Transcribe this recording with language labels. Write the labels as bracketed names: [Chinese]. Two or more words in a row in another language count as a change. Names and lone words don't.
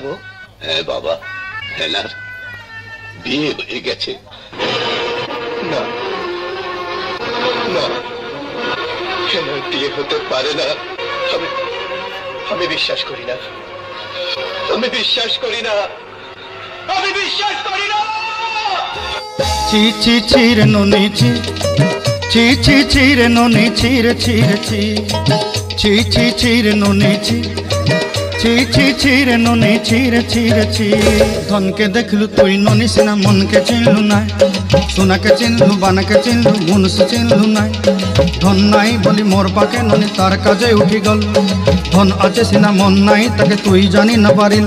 [Bangla] হ্যাঁ বাবা, হেনার বিয়ে হয়ে গেছে। না না, হেনার বিয়ে হতে পারে না। আমি বিশ্বাস করি না, আমি বিশ্বাস করি না, আমি বিশ্বাস করি না। চি চি চিরে ননি চি, চি চি চিরে ননি চিরে চিরে চি, চি চি চিরে ননি চি, চি চি চিরে ননি চিরে চিরে চি। [Sambalpuri] ଧନକେ ଦେଖଲୁ ତୁଇ ନନି ସିନା ମନକେ ଚିନ୍ହଲୁ ନାଇ, ସୁନାକେ ଚିନ୍ହଲୁ ବାନାକେ ଚିନ୍ହଲୁ ମନୁଷ ଚିନ୍ହଲୁ ନାଇ। ଧନ ନାଇ ବଲି ମୋର ପାକେ ନନି ତାର କାଜେ ଉଠି ଗଲ, ଧନ ଆଛେ ସିନା ମନ ନାଇ ତାକେ ତୁଇ ଜାନି ନା ପାରିଲୁ।